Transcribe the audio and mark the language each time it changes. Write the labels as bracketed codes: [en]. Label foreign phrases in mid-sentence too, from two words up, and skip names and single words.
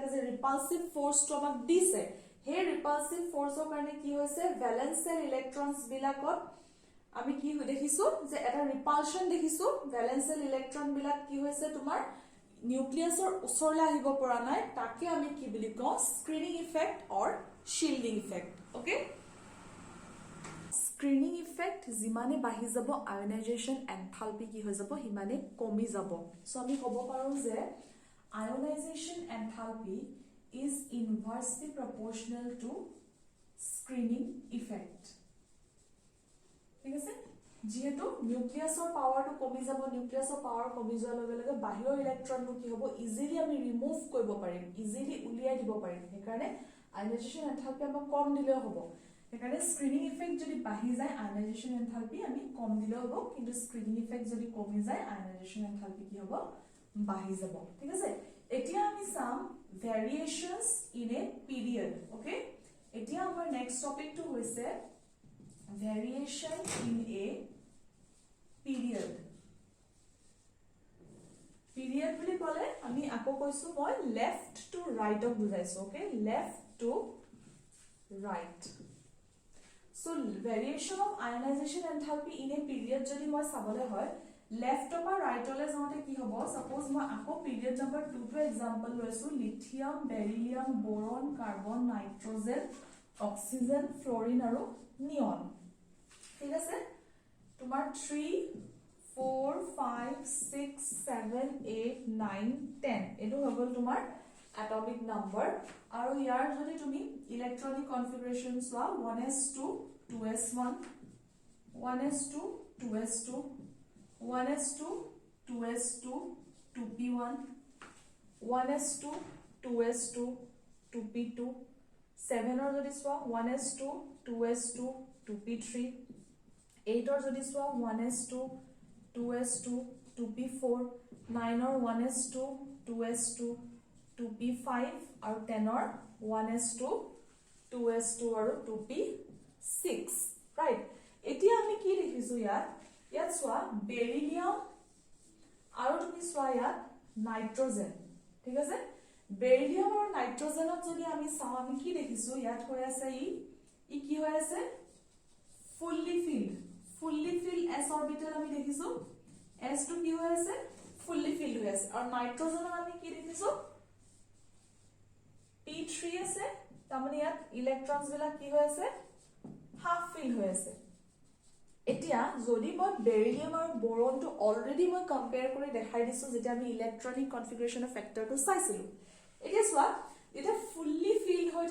[as] যে [en] repulsive forceটো [as] আমাক দিছে হে [en] repulsive forceৰ [as] কাৰণে কি হৈছে [en] valence shell electrons [as] বিলাকত আমি কি দেখিছো যে এটা ৰিপালশন দেখিছো [en] valence shell electron [as] বিলাক কি হৈছে তোমাৰ নিউক্লিয়াছৰ ওচৰলে আহিব পৰা নাই তাকে আমি কি বুলি কওঁ [en] screening effect or shielding effect okay screening effect [as] যিমানে বাঢ়ি যাব [en] ionization enthalpy [as] কি হৈ যাব হিমানে কমি যাব সো আমি ক'ব পাৰো যে [en] ionization enthalpy is inversely proportional to screening effect [as] ঠিক আছে যেহেতু নিউক্লিয়াছৰ পাৱাৰটো কমি যাব নিউক্লিয়াছৰ পাৱাৰ কমি যোৱাৰ লগে লগে বাহিৰৰ ইলেক্ট্ৰনটো কি হ'ব ইজিলি আমি ৰিমুভ কৰিব পাৰিম ইজিলি উলিয়াই দিব পাৰিম সেইকাৰণে [en] ionization enthalpy [as] আমাক কম দিলেও হ'ব সেইকাৰণে [en] screening effect [as] যদি বাঢ়ি যায় [en] ionization enthalpy [as] আমি কম দিলেও হ'ব কিন্তু [en] screening effect [as] যদি কমি যায় [en] ionization enthalpy [as] কি হ'ব বাঢ়ি যাব ঠিক আছে এতিয়া আমি চাম [en] variations in a period okay [as] এতিয়া আমাৰ [en] next topicটো [as] হৈছে [en] variation in a period [as] বুলি ক'লে আমি আকৌ কৈছো মই [en] left to right [as] বুজাইছো ওকে [en] left to right so So variation of ionization enthalpy in a period [as] যদি মই চাবলে হয় left পৰা right লৈ যাওঁতে কি হ'ব suppose মই আকৌ [en] period number 2 [as] টো example লৈছো [en] lithium beryllium boron carbon nitrogen oxygen fluorine [as] আৰু neon ঠিক আছে তোমাৰ 3 4 5 6 7 8 9 10 এটো হ'ব তোমাৰ [en] atomic number [as] আৰু ইয়াৰ যদি তুমি [en] electronic configuration [as] চোৱা 1s2 2s1 1s2 2s2 1s2 2s2 2p1 1s2 2s2 2p2 7 or যদি চোৱা 1s2 2s2 2p3 8 or যদি চোৱা 1s2 2s2 2p4 9 or 1s2 2s2 2p5 আৰু 10 or 1s2 2s2 আৰু 2p6 right এতিয়া আমি কি লিখিছো ইয়াত চোৱা বেৰিলিয়াম আৰু তুমি চোৱা ইয়াত নাইট্ৰজেন ঠিক আছে বেৰিলিয়াম আৰু নাইট্ৰজেনত যদি আমি চাও আমি কি দেখিছো ইয়াত হৈ আছে ই কি হৈ আছে [en] fully filled s orbital [as] আমি দেখিছো s টো কি হৈ আছে [en] fully filled [as] হৈ আছে আৰু নাইট্ৰজেনত আমি কি দেখিছো p3 আছে তাৰমানে ইয়াত ইলেক্ট্ৰনছ বিলাক কি হৈ আছে [en] half fill [as] হৈ আছে এতিয়া যদি মই বেৰিলিয়াম আৰু বোৰনটো অলৰেডি মই কম্পেয়াৰ কৰি দেখাই দিছো যেটা আমি [en] electronic configurationৰ factorটো [as] চাইছিলো এতিয়া চোৱা এটা [en] fully filled [as] হৈ